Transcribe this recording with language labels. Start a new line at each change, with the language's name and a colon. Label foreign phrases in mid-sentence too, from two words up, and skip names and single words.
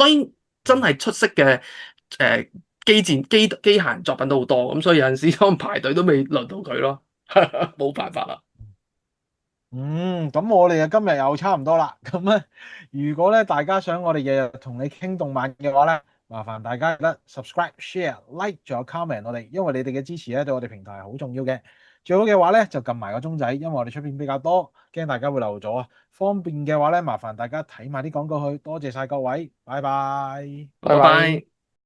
Cantonese: 當然真係出色嘅機戰機械人作品都好多，咁所以有陣時可能排隊都未輪到佢咯，冇辦法啦。咁我哋今日又差唔多啦。咁咧，如果咧大家想我哋日日同你傾動漫嘅話咧，麻煩大家記得 subscribe、share、like 仲有 comment 我哋，因為你哋嘅支持咧對我哋平台係好重要嘅。最好嘅話咧就撳埋個鐘仔，因為我哋出片比較多，驚大家會漏咗啊。方便嘅話咧，麻煩大家睇埋啲廣告去，多謝晒各位，拜拜。好，拜拜。拜拜。